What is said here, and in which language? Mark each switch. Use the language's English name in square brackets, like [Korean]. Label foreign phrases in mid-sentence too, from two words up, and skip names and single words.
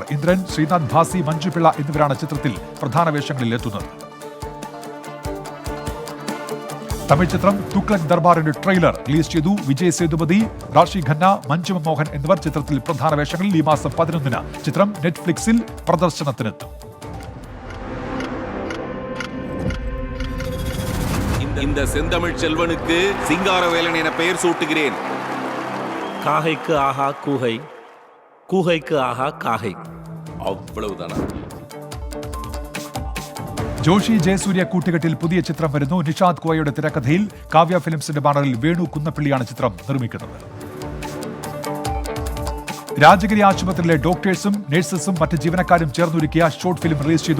[Malayalam] ഇന്ദ്രൻ, ശ്രീനാഥ് ഭാസി, മഞ്ജുപിള്ള എന്നിവരാണ് ചിത്രത്തിൽ പ്രധാന വേഷങ്ങളിൽ എത്തുന്നത്. തമിഴ് ചിത്രം തുഗ്ലക് ദർബാറിന്റെ [English] trailer release [Malayalam] ചെയ്തു. വിജയ് സേതുപതി, റാഷി ഖന്ന, മഞ്ജു മോഹൻ എന്നിവർ ചിത്രത്തിൽ പ്രധാന വേഷങ്ങളിൽ. ഈ മാസം 11-ന് ചിത്രം നെറ്റ്ഫ്ലിക്സിൽ പ്രദർശനത്തിനെത്തും. [Tamil] இந்த செந்தமிழ் செல்வனுக்கு சிங்காரவேலன் என பெயர் சூட்டுகிறேன். காகைக்கு ஆஹா கூகை, கூகைக்கு ஆஹா காகை. அவ்வளவுதானா? [Malayalam] ജോഷി ജയസൂര്യ കൂട്ടുകെട്ടിൽ പുതിയ ചിത്രം വരുന്നു. നിഷാദ് കോയയുടെ തിരക്കഥയിൽ കാവ്യ ഫിലിംസിന്റെ ബാനറിൽ വേണു കുന്നപ്പള്ളിയാണ് ചിത്രം നിർമ്മിക്കുന്നത്. രാജഗിരി ആശുപത്രിയിലെ ഡോക്ടേഴ്സും നഴ്സസും മറ്റ് ജീവനക്കാരും ചേർന്നൊരുക്കിയ [English] short film [Malayalam] റിലീസ് ചെയ്തു.